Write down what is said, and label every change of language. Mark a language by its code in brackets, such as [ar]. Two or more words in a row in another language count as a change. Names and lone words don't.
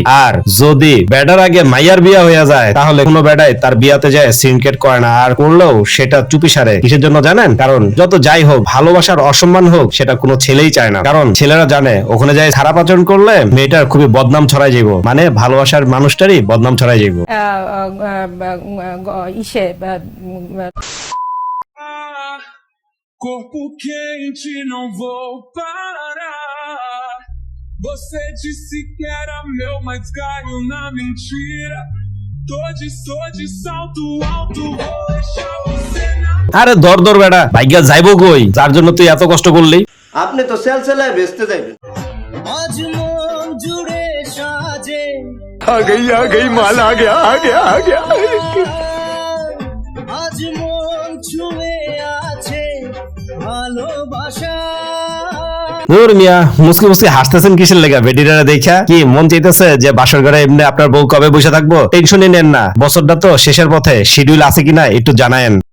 [bn] আর যদি বেডার আগে মাইয়ার বিয়া হয়ে যায় তাহলে কোনো বেডাই তার বিয়াতে যায় সিনকেট করে না, আর করলেও সেটা চুপি সারে। কিসের জন্য জানেন? কারণ যত যাই হোক, ভালোবাসার অসম্মান হোক, সেটা কোনো ছেলেই চায় না। কারণ ছেলেরা জানে ওখানে যায় খারাপ আচরণ করলে মেয়েটার খুবই বদনাম ছড়াই যাইব, মানে ভালোবাসার মানুষটারই বদনাম ছড়াই যাইব। ইসে [pt] corpo quente, não vou parar. Você disse que era meu, mas caiu na mentira. Tô de salto alto, vou deixar você na... [bn] আরে দর দর বেড়া, ভাগ্যা যাইবো কই, যার জন্য তুই এত কষ্ট করলি? আপনি তো সেল সেলায় বেচতে যাবেন। আজ মন জুড়ে সাজে [hi] आ गई माल आ गया [bn] আজ মন ছুঁয়ে আছে ভালোবাসা। ধুর মিয়া, মুসকি মুসকি হাসতেছেন কিসের লেগা? বেডিরা দেখা কি মন চাইতেছে যে বাসর ঘরে এমনি আপনার বউ কবে বসে থাকবো? টেনশনই নেন না, বছরটা তো শেষের পথে, শিডিউল আছে কিনা একটু জানায়েন।